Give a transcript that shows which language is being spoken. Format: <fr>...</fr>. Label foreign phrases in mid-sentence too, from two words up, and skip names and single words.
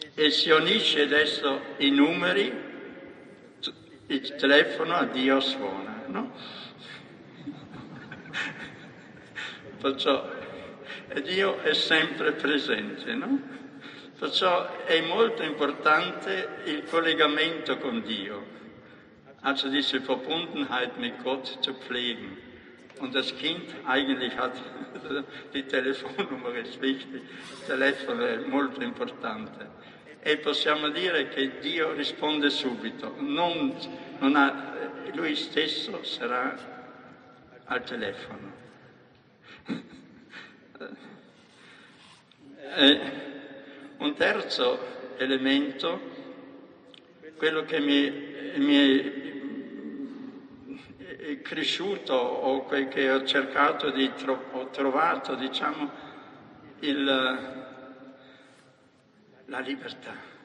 <it>e si unisce adesso i numeri, il telefono a Dio suona, no? Perciò Dio è sempre presente, no? Perciò è molto importante il collegamento con Dio,</it> <de>also diese Verbundenheit mit Gott zu pflegen. Und das Kind eigentlich hat, die Telefonnummer ist wichtig,</de> <it>il telefono è molto importante. E possiamo dire che Dio risponde subito, lui stesso sarà al telefono. Un terzo elemento, quello che mi è cresciuto o che ho cercato ho trovato, diciamo, la libertà.</it>